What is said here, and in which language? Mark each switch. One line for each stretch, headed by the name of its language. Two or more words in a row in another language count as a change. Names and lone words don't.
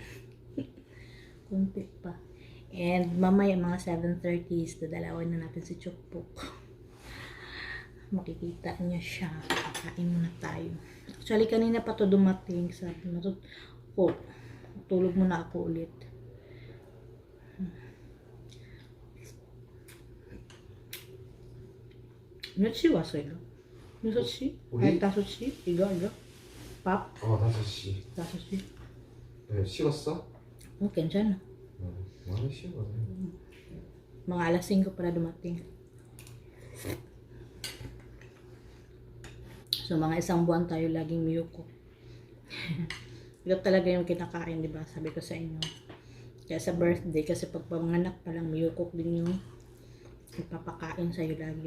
Filipino: Kunti pa. And mamaya mga 7:30 is dadalawin na natin si Chukpuk. Makikita niya siya. Kakain muna tayo. Actually kanina pa to dumating. Sabi na to, oh, tulog muna ako ulit.
Korean: 며칠 왔어요? 6시? 아니 5시? 이거? 밥? 5시. 5시? 네, 식었어? 괜찮아. 많이 식었네.
Filipino: Mga alas 5 para dumating. So, mga isang buwan tayo laging miyuko. Ito talaga yung kinakain, di ba? Sabi ko sa inyo. Kaya sa birthday, kasi pag pamanganak pa lang, miyukok din yung ipapakain sa'yo lagi.